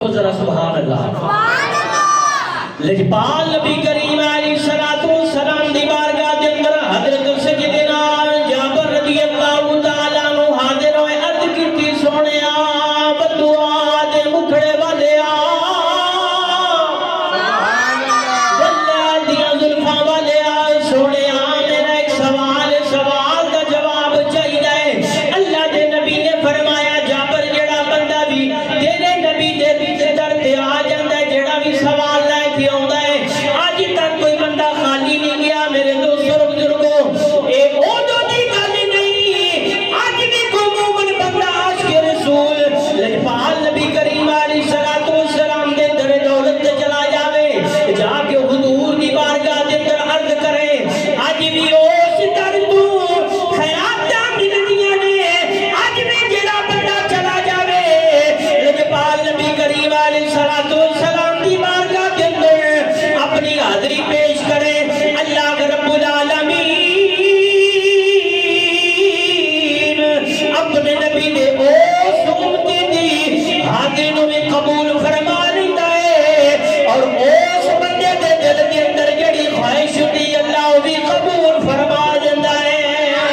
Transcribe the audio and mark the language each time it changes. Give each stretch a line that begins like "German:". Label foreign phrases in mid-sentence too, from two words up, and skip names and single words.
Punjabi: ذرا سبحان اللہ لجپال نبی کریم علیہ السلام دی بارگاہ دے اندر حضرت سیدنا جابر رضی اللہ تعالی عنہ حاضر ہوئے عرض کیتی سونیا بدعا دے مکھڑے والیا واللہ دیاں زلفاں والیا سونیا میرا ایک سوال دا جواب چاہیے اللہ دے نبی نے فرمایا جابر جڑا بندہ بھی تیرے نبی دے در تے آ جاندا ہے جڑا بھی سوال لے کے آوندا ہے اج تک کوئی بندہ خالی نہیں گیا میرے دوستو بزرگوں اے او جو دی گل نہیں اج بھی کوئی مومن بندہ عاشق رسول لجپال نبی کریم علیہ السلام دے در دولت تے چلا جاوے جا کے حضور دی بارگاہ دے اندر عرض کرے اج بھی اس در تو خیراتاں ملدیاں نے اج بھی جڑا بندہ چلا جاوے لجپال نبی کریم علیہ السلام دی بارگاہ کے اندر اپنی حاضری پیش کرے اللہ رب العالمین اپنے نبی نے اس امتی دی حاضری نو بھی قبول فرما لیتا ہے
Urdu: اور اس بندے دے دل کے اندر جڑی خواہش ہوتی اللہ بھی قبول فرما دیتا ہے